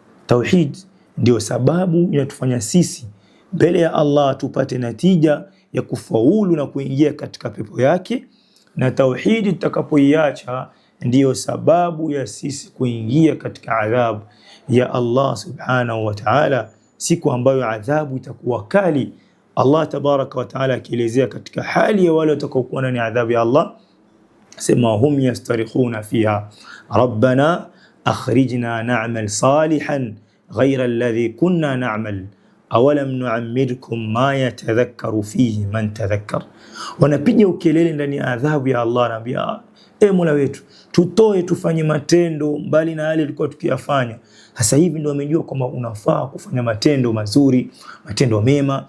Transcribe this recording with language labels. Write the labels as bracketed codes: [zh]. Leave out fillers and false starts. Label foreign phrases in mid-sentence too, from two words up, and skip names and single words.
[sw] Tauhid ndio sababu inatufanya sisi mbele ya Allah tupate natija ya kufaulu na kuingia katika pepo yake, na tauhidi tutakapoiacha ndiyo sababu ya sisi kuingia katika adhabu ya Allah [ar] سبحانه وتعالى, [sw] siku ambayo adhabu itakuwa kali. [ar] الله تبارك وتعالى [sw] akielezea katika hali ya wale watakaokuwa ndani ya adhabu ya Allah, sema [ar] هم يصطرخون فيها ربنا أخرجنا نعمل صالحا غير الذي كنا نعمل أولم نعمركم ما يتذكر فيه من تذكر. [sw] Wanapiga ukelele ndani ya adhabu ya Allah, anaambia Mola wetu tutoe tufanye matendo mbali na yale tulikuwa tukiyafanya. Sasa hivi ndio wamejua kwamba unafaa kufanya matendo mazuri, matendo mema.